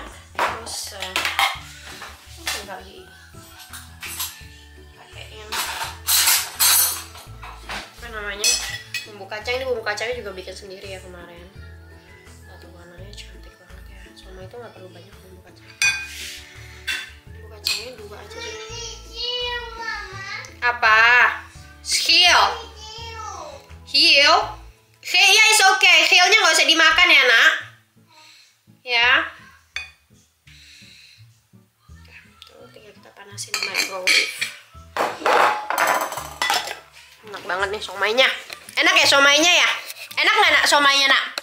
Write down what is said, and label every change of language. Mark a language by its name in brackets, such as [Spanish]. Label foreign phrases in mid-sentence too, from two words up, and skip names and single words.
[Indonesian] Terus tinggal pakein apa namanya, bumbu kacang. Ini bumbu kacangnya juga bikin sendiri ya kemarin. Cantik banget ya. Sama itu nggak perlu banyak bumbu kacang. Bumbu kacangnya 2 Apa? Heel. Heel? [English] Ya is okay. [Indonesian] Heelnya nggak usah dimakan ya nak. Ya. Tuh, tinggal kita panasin di microwave. Enak banget nih somainya. Enak ya somainya ya? Enak nggak nak somainya nak?